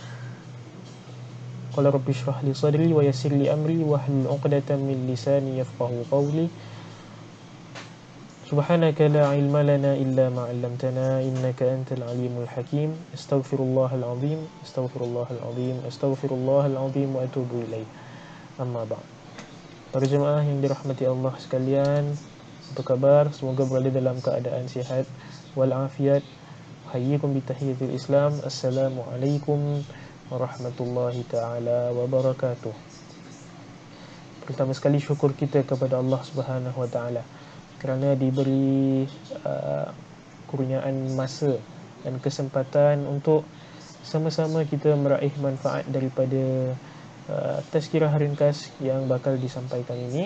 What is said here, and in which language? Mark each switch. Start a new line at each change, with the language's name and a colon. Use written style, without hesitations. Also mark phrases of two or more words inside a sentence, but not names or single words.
Arabic: قال رب اشرح لي صدري ويسر لي أمري واحلل عقدة من لساني يفقهوا قولي. سبحانك لا علم لنا إلا ما علمتنا إنك أنت العليم الحكيم. أستغفر الله العظيم، أستغفر الله العظيم، أستغفر الله العظيم وأتوب إليه. أما بعد.
Malay: Para jemaah yang dirahmati Allah sekalian, apa khabar? Semoga berada dalam keadaan sihat wal afiat.
Arabic: حياكم بتحية الإسلام. السلام عليكم ورحمة الله تعالى وبركاته.
Malay: Pertama sekali syukur kita kepada Allah
Arabic: سبحانه وتعالى
Malay: kerana diberi kurniaan masa dan kesempatan untuk sama-sama kita meraih manfaat daripada tazkirah ringkas yang bakal disampaikan ini.